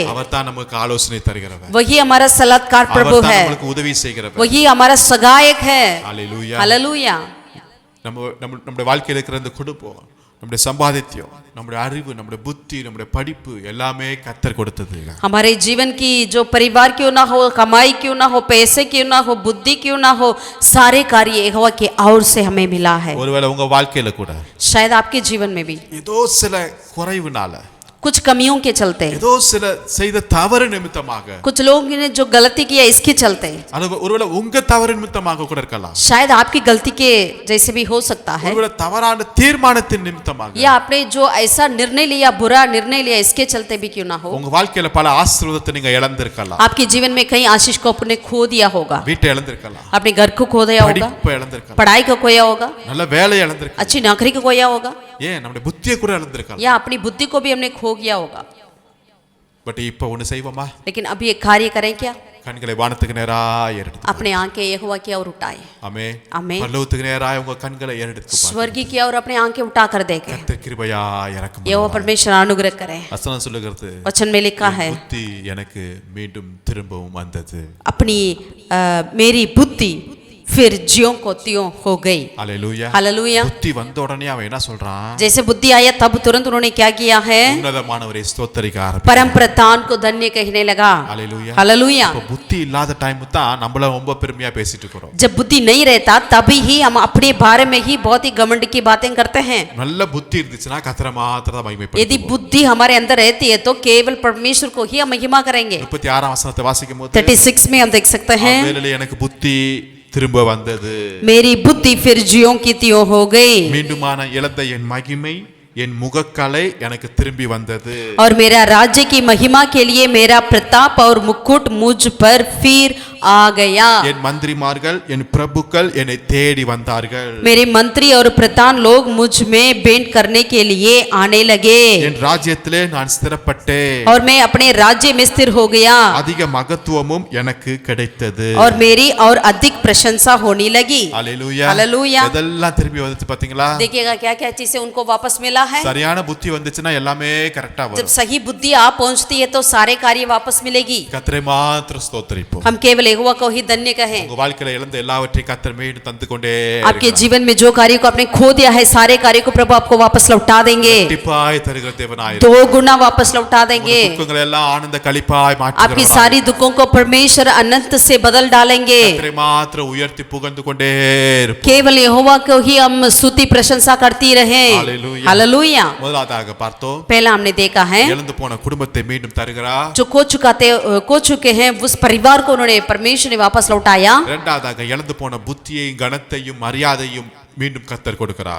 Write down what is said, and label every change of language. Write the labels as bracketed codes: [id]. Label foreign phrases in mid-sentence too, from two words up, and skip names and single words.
[ta] அவர் தான் நமக்கு ஆலோசனை தருகிறவர். [hi] वही हमारा सलाहकार प्रभु [ta] அவர் தான் [hi] है, [ta] நமக்கு உதவி செய்கிறவர். [hi] वही हमारा सहायक है। [ta] ஹalleluya. [hi] हालेलुया। [ta] நம்முடைய வாழ்க்கையில் இருக்கிற இந்த குடும்பம், நம்முடைய சம்பாதித்தியம், நம்முடைய அறிவு, நம்முடைய புத்தி, நம்முடைய படிப்பு எல்லாமே கர்த்தர் கொடுத்தது. [hi] हमारे जीवन की जो परिवार क्यों ना हो, कमाई क्यों ना हो, पैसे क्यों ना हो, बुद्धि क्यों ना हो, सारे कार्य यहोवा के ओर से हमें मिला है। [ta] ஒருவேளை உங்க வாழ்க்கையில கூட [hi] शायद आपके जीवन में भी [ta] ஏதோ சில குறைவுனால, [hi] कुछ कमियों के चलते, [ta] ஏதோ சில செய்த தவறு நிமித்தமாக, [hi] कुछ लोगों ने जो गलती किया इसके चलते, [ta] அல்லது ஒருவேளை உங்க தவறு நிமித்தமாக கூட இருக்கலாம், [hi] शायद आपकी गलती के जैसे भी हो सकता है, [ta] ஒருவேளை தவறான தீர்மானத்தின் நிமித்தமாக, [hi] या आपने जो ऐसा निर्णय लिया, बुरा निर्णय लिया, इसके चलते भी क्यों ना हो, [ta] உங்க வாழ்க்கையில பல ஆசீர்வாதத்தை நீங்க இழந்திருக்கலாம், [hi] आपके जीवन में कई आशीष को आपने खो दिया होगा, [ta] வீட்டை இழந்திருக்கலாம், [hi] अपने घर को खो दिया होगा, [ta] படிப்பை இழந்திருக்கலாம், [hi] पढ़ाई को खोया होगा, [ta] நல்ல வேலையை இழந்திருக்கலாம், [hi] अच्छी नौकरी को खोया होगा, [ta] ஏன் நம்முடைய புத்தியை கூட இழந்திருக்கலாம். [hi] या अपनी बुद्धि को भी हमने खो गया होगा. [ta] பட் இப்ப ஒண்ணு செய்வோமா, [hi] लेकिन अभी एक कार्य करें क्या, [ta] கண்களை வானத்துக்கு நேராக ஏறெடுத்து, [hi] अपने आंखें यहोवा की ओर उठाए, [ta] ஆமென், [hi] आमेन, [ta] பரலோகத்துக்கு நேராக உங்க கண்களை ஏறெடுத்து பாருங்க. [hi] स्वर्ग की ओर अपने आंखें उठा कर देखें, [ta] கர்த்தர் கிருபையா இறக்கம் [hi] यहोवा परमेश्वर अनुग्रह करें. [ta] வசனம் சொல்லுகிறது, [hi] वचन में लिखा है, [ta] புத்தி எனக்கு மீண்டும் திரும்பவும் வந்தது. [hi] अपनी मेरी बुद्धि फिर ज्यों को त्यों हो गई. [ta] அல்லேலூயா. [hi] हालेलुया. [ta] புத்தி வந்த உடனே அவன் என்ன சொல்றான், [hi] जैसे बुद्धि आया तब तुरंत उन्होंने क्या किया है, [ta] உன்னதமானவரை ஸ்தோத்திரிக்க ஆரம்பிச்சான். [hi] परम प्रधान को धन्य कहने लगा. [ta] அல்லேலூயா. [hi] हालेलुया. [ta] அப்ப புத்தி இல்லாத டைம் தான் நம்மள ரொம்ப பெருமையா பேசிட்டு இருக்கோம். [hi] जब बुद्धि नहीं रहता तभी ही हम अपने बारे में ही बहुत ही घमंड की बातें करते हैं. [ta] நல்ல புத்தி இருந்துச்சுன்னா கர்த்தரை மாத்திரம் தான் மகிமைப்படுத்துவோம். [hi] यदि बुद्धि हमारे अंदर रहती है तो केवल परमेश्वर को ही हम महिमा करेंगे. [ta] 36 वசனத்தை வாசிக்கும்போது [hi] 36 में हम देख सकते हैं, [ta] வேளையிலே எனக்கு புத்தி திரும்ப வந்தது, [hi] मेरी बुद्धि फिर ज्यों की त्यों हो गई, [ta] மீண்டுமான இழந்த என் மகிமை என் முகக்கலை எனக்கு திரும்பி வந்தது, [hi] और मेरा राज्य की महिमा के लिए मेरा प्रताप और मुकुट मुझ पर फिर आ गया. [ta] என் மந்திரிமார்கள் என் பிரபுக்கள் என்னை தேடி வந்தார்கள், [hi] मेरे मंत्री और प्रधान लोग मुझ में भेंट करने के लिए आने लगे, [ta] என் ராஜ்யத்திலே நான் ஸ்திரப்பட்டேன், [hi] और मैं अपने राज्य में स्थिर हो गया, [ta] அதிக மகத்துவமும் எனக்கு கிடைத்தது. [hi] और मेरी और अधिक प्रशंसा होने लगी. [ta] அல்லேலூயா. [hi] हालेलुया. [ta] இதெல்லாம் திரும்பி வந்துச்சு பாத்தீங்களா, [hi] देखिएगा क्या क्या चीजें उनको वापस मिला है. [ta] சரியான புத்தி வந்துச்சுன்னா எல்லாமே கரெக்டா [hi] जब [ta] வரும். [hi] सही बुद्धि आप पहुंचती है तो सारे कार्य वापस मिलेगी. [ta] கர்த்தரை மாத்திரம் ஸ்தோத்திரிப்போம். [hi] हम केवल यहोवा को ही धन्य कहें. [ta] உங்க வாழ்க்கையில இழந்த எல்லாவற்றையும் கர்த்தர் மீண்டும் தந்து கொண்டே [hi] आपके जीवन में जो कार्य को आपने खो दिया है सारे कार्य को प्रभु आपको वापस लौटा देंगे, [ta] கண்டிப்பாய் தருகிற தேவனாய் [hi] 2 गुना वापस लौटा देंगे. [ta] துக்கங்களை எல்லாம் ஆனந்த களிப்பாய் [hi] आपकी [ta] மாற்றுகிறவராய் [hi] सारी दुखों को परमेश्वर अनंत से बदल डालेंगे. [ta] கர்த்தரை மாத்திரம் உயர்த்தி புகழ்ந்து கொண்டே இருப்போம். [hi] केवल यहोवा को ही हम स्तुति प्रशंसा करती रहे. हालेलुया. हालेलुया. [ta] முதலாவதாக பார்த்தோம், [hi] पहला हमने देखा है [ta] இழந்து போன குடும்பத்தை மீண்டும் தருகிறார். [hi] जो खो चुके हैं उस परिवार को उन्होंने परमेश्वर ने वापस लौटाया. [ta] இரண்டாவதாக இழந்து போன புத்தியையும் கனத்தையும் மரியாதையும் மீண்டும் கர்த்தர் கொடுக்கிறார்.